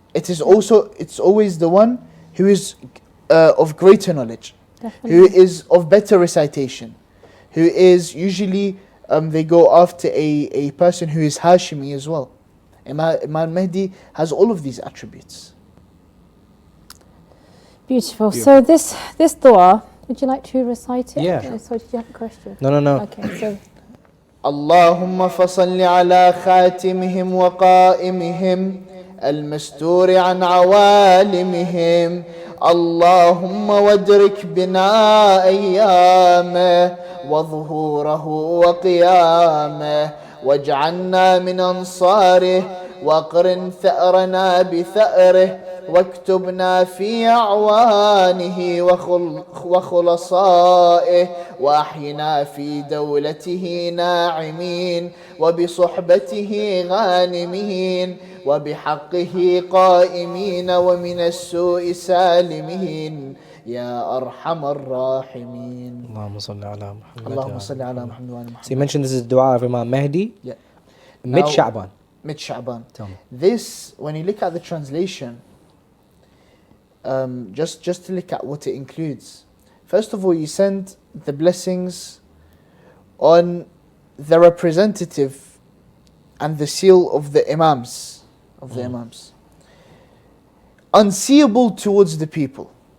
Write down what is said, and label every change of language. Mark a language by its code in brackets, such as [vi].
[en] It's always the one who is of greater knowledge, who is of better recitation, who is usually they go after a person who is Hashimi as well. Imam Mahdi has all of these attributes. Beautiful. So this dua, would you like to recite it? Yeah. So did you have a question? No. Okay, so [ar] اللهم فصل على خاتمهم وقائمهم المستور عن عوالمهم اللهم وادرك بنا أيامه وظهوره وقيامه واجعلنا من أنصاره واقرن ثأرنا بثأره واكتبنا في أعوانه وخلصائه وأحينا في دولته ناعمين وبصحبته غانمين وبحقه قائمين ومن السوء سالمين يا أرحم الراحمين. اللهم صل على محمد. اللهم صل على محمد وعلى محمد. [en] So you mentioned this is dua of Imam Mahdi. Yeah. Mid-Sha'ban. Mid-Sha'ban. Tell me. This, when you look at the translation, just to look at what it includes. First of all, you send the blessings on the representative and the seal of the Imams, unseeable towards the people.